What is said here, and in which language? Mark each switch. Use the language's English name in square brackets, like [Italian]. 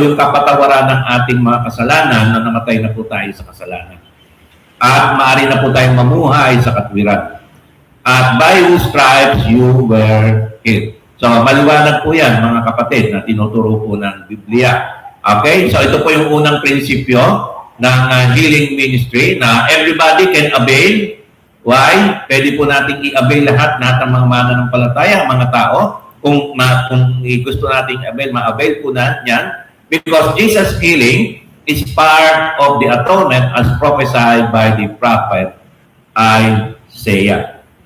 [Filipino] Yung kapatawaran ng ating mga kasalanan na namatay na po tayo sa kasalanan. At maaari na po tayong mamuhay sa katwiran. [English] At by whose stripes you were healed. [Filipino] So, maliwanag po yan, mga kapatid, na tinuturo po ng Biblia. Okay? So, ito po yung unang prinsipyo ng healing ministry na [English] everybody can avail. Why? [Filipino] Pwede po nating i-avail lahat ng mga mananampalataya, mga tao. Kung gusto nating avail, ma-avail po na yan. [English] Because Jesus' healing is part of the atonement as prophesied by the prophet Isaiah.